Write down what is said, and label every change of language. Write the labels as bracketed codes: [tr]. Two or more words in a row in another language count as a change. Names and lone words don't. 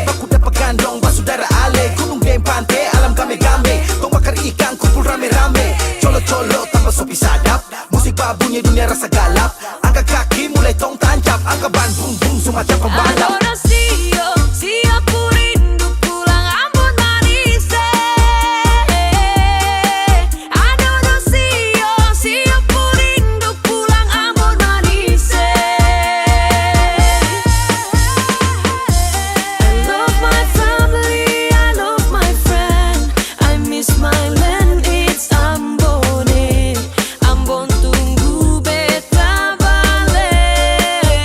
[abs] Baku dapat gandong basudara ale. Gunung dan pantai alam game-game. Tong bakar ikan kumpul rame-rame. Colo-colo tambah sopi sadap. Musik babunya dunia rasa galap. Angkat kaki mulai tong tancap. Angkat ban bum-bum semacam pembalap. Adorasio, siap ku rindu pulang Ambon Manise. Adorasio, siap ku rindu pulang Ambon Manise. [en] I love my family, I love my friend. I miss my land, it's Ambon. [abs] Ambon tunggu beta balik.